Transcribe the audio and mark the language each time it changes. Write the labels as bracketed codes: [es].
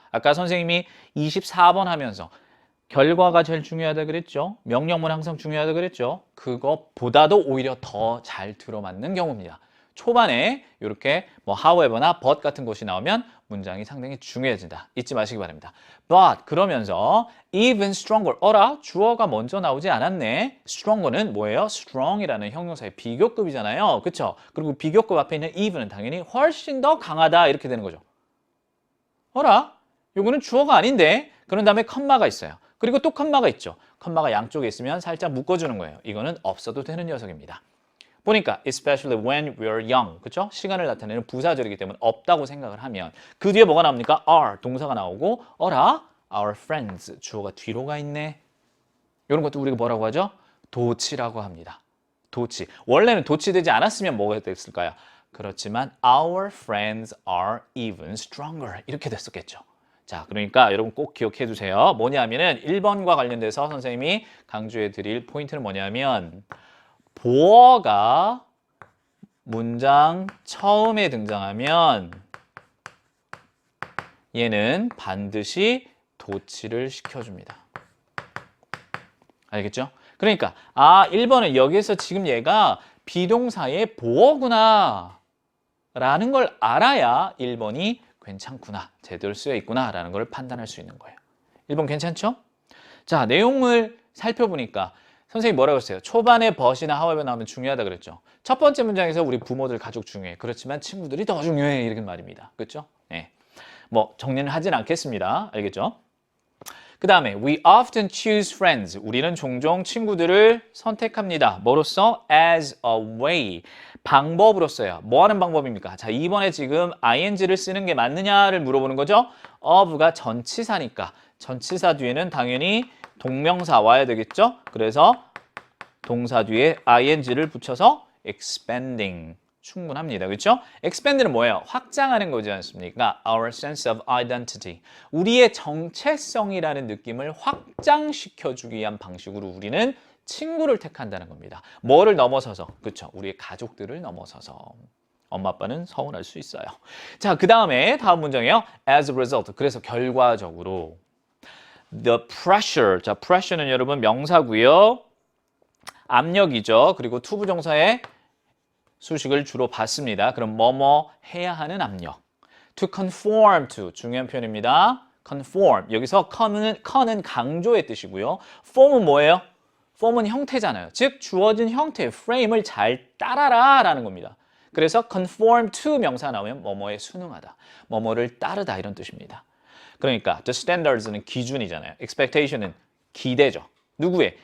[ko] 아까 선생님이 24번 하면서 결과가 제일 중요하다 그랬죠? 명령문 항상 중요하다 그랬죠? 그것보다도 오히려 더 잘 들어맞는 경우입니다. 초반에 이렇게 뭐 however나 but 같은 것이 나오면 문장이 상당히 중요해진다. 잊지 마시기 바랍니다. [en] But [ko] 그러면서 [en] even stronger. [ko] 어라? 주어가 먼저 나오지 않았네. stronger는 뭐예요? strong이라는 형용사의 비교급이잖아요. 그렇죠? 그리고 비교급 앞에 있는 even은 당연히 훨씬 더 강하다 이렇게 되는 거죠. 어라? 이거는 주어가 아닌데? 그런 다음에 컴마가 있어요. 그리고 또 컴마가 있죠. 컴마가 양쪽에 있으면 살짝 묶어주는 거예요. 이거는 없어도 되는 녀석입니다. 보니까 [en] especially when we're young, 그렇죠? [ko] 시간을 나타내는 부사절이기 때문에 없다고 생각을 하면 그 뒤에 뭐가 나옵니까? are, 동사가 나오고 어라? [en] our friends, [ko] 주어가 뒤로 가 있네. 이런 것도 우리가 뭐라고 하죠? 도치라고 합니다. 도치. 원래는 도치되지 않았으면 뭐가 됐을까요? 그렇지만 [en] our friends are even stronger [ko] 이렇게 됐었겠죠. 자, 그러니까 여러분 꼭 기억해 주세요. 뭐냐면은 1번과 관련돼서 선생님이 강조해 드릴 포인트는 뭐냐면 보어가 문장 처음에 등장하면 얘는 반드시 도치를 시켜줍니다. 알겠죠? 그러니까 1번은 여기서 지금 얘가 비동사의 보어구나 라는 걸 알아야 1번이 괜찮구나, 제대로 쓰여 있구나 라는 걸 판단할 수 있는 거예요. 1번 괜찮죠? 자, 내용을 살펴보니까 선생님이 뭐라고 했어요? 초반에 but이나 however 나오면 중요하다 그랬죠. 첫 번째 문장에서 우리 부모들, 가족 중요해. 그렇지만 친구들이 더 중요해. 이렇게 말입니다. 그렇죠? 네. 뭐 정리는 하진 않겠습니다. 알겠죠? 그 다음에 [en] we often choose friends. [ko] 우리는 종종 친구들을 선택합니다. 뭐로써? [en] as a way. [ko] 방법으로써요. 뭐 하는 방법입니까? 자, 2번에 지금 ing를 쓰는 게 맞느냐를 물어보는 거죠. of가 전치사니까 전치사 뒤에는 당연히 동명사 와야 되겠죠? 그래서 동사 뒤에 ing를 붙여서 expanding. 충분합니다. 그렇죠? expand는 뭐예요? 확장하는 거지 않습니까? [en] Our sense of identity. [ko] 우리의 정체성이라는 느낌을 확장시켜주기 위한 방식으로 우리는 친구를 택한다는 겁니다. 뭐를 넘어서서? 그렇죠? 우리의 가족들을 넘어서서. 엄마 아빠는 서운할 수 있어요. 자, 그 다음에 다음 문장이에요. [en] As a result. [ko] 그래서 결과적으로 the pressure. 자, pressure는 여러분 명사고요. 압력이죠. 그리고 투부정사의 수식을 주로 받습니다. 그럼 뭐뭐 해야 하는 압력. [en] To conform to [ko] 중요한 표현입니다. [en] conform. [ko] 여기서 con은 강조의 뜻이고요. form은 뭐예요? form은 형태잖아요. 즉 주어진 형태, frame을 잘 따라라 라는 겁니다. 그래서 conform to 명사 나오면 뭐뭐에 순응하다. 뭐뭐를 따르다 이런 뜻입니다. 그러니까 the standards는 기준이잖아요. expectation은 기대죠. 누구의?